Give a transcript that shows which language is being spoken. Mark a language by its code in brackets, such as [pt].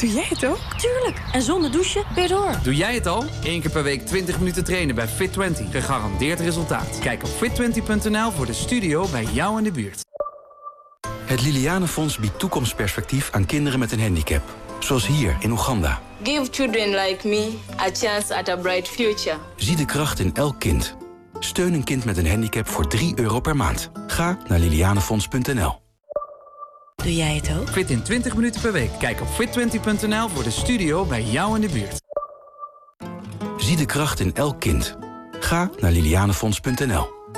[nl] Doe jij het ook? Tuurlijk. En zonder douchen, weer door. Doe jij het al? 1 keer per week 20 minuten trainen bij Fit20. Gegarandeerd resultaat. Kijk op fit20.nl voor de studio bij jou in de buurt. Het Liliane Fonds biedt toekomstperspectief aan kinderen met een handicap. Zoals hier in Oeganda. [en] Give children like me a chance at a bright future. [nl] Zie de kracht in elk kind. Steun een kind met een handicap voor €3 per maand. Ga naar lilianefonds.nl. Doe jij het ook? Fit in 20 minuten per week. Kijk op fit20.nl voor de studio bij jou in de buurt. Zie de kracht in elk kind. Ga naar lilianefonds.nl.